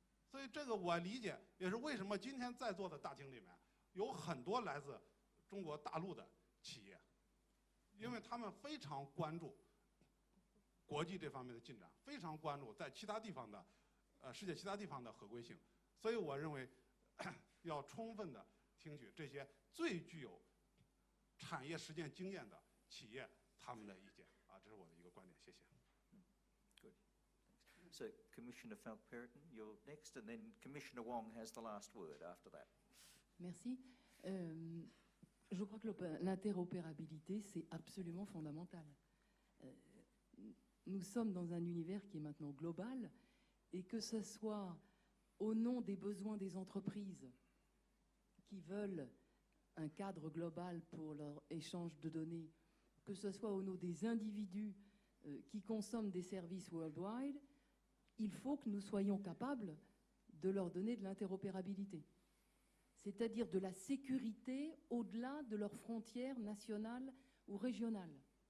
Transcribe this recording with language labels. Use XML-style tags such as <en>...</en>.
<zh>所以这个我理解，也是为什么今天在座的大厅里面有很多来自中国大陆的企业，因为他们非常关注国际这方面的进展，非常关注在其他地方的世界其他地方的合规性。所以我认为要充分的听取这些最具有产业实践经验的企业他们的意见啊，这是我的一个观点。谢谢。</zh> <en>Good. So, Commissioner Falk-Perriton, you're next, and then Commissioner Wong has the last word after that.</en> <fr>Merci. Je crois que l'interopérabilité, c'est absolument fondamental. Nous sommes dans un univers qui est maintenant global, et que ce soit au nom des besoins des entreprises qui veulent un cadre global pour leur échange de données, que ce soit au nom des individus qui consomment des services worldwide, il faut que nous soyons capables de leur donner de l'interopérabilité, c'est-à-dire de la sécurité au-delà de leurs frontières nationales ou régionales.</fr>